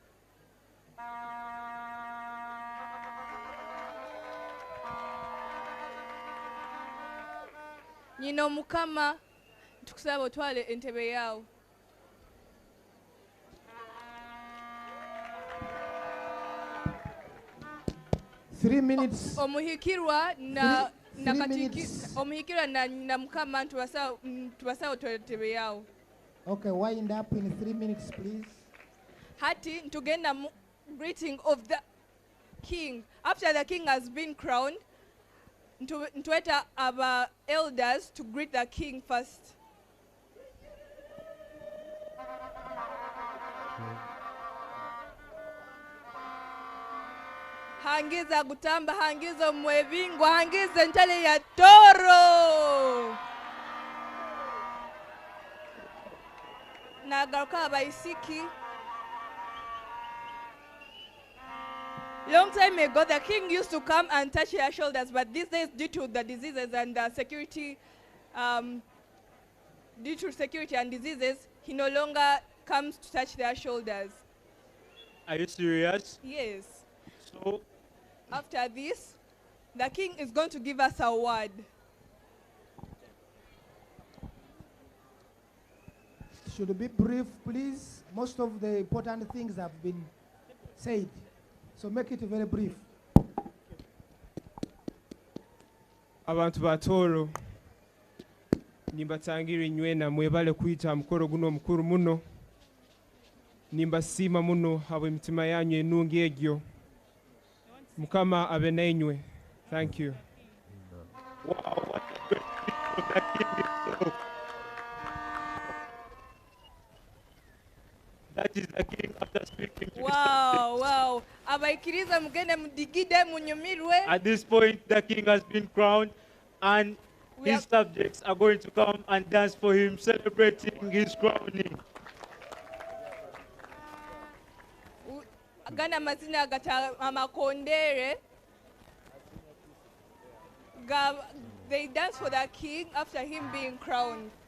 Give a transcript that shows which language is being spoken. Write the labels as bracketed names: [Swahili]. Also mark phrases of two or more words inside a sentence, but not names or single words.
[Tooro] Nyina omukama ntukusaba otwale entebe yawo. Omuhikirwa na omuhikirwa na mukama ntubasa otwale entebe yawo. [English] Okay, wind up in 3 minutes, please. [Tooro] Hati ntugenda [English] greeting of the king. After the king has been crowned, ntweta our elders to greet the king first. [Tooro] Hangiza gutamba, hangiza mwebingwa, hangiza ntale ya Toro. Nagaruka abaisiki. [English] Long time ago, the king used to come and touch their shoulders, but these days, due to the diseases and security, due to security and diseases, he no longer comes to touch their shoulders. Are you serious? Yes. So, after this, the king is going to give us a word. Should be brief, please. Most of the important things have been said. So make it very brief. [Tooro] Abantu ba Toro nimbatangira inywena mwebale kwita mukoro guno mukuru muno nimbasima muno habwe mitima yanyu enungi egyo mukama abe nainywe. [English] Thank you. Wow, what a great people that king is so. That is the king after speaking to Wow, wow. [Tooro] Abaikiriza mugende mudigide munyumirwe. [English] At this point, the king has been crowned, and his subjects are going to come and dance for him, celebrating his crowning. [Tooro] Gana mazina gata amakondere. [English] They dance for the king after him being crowned.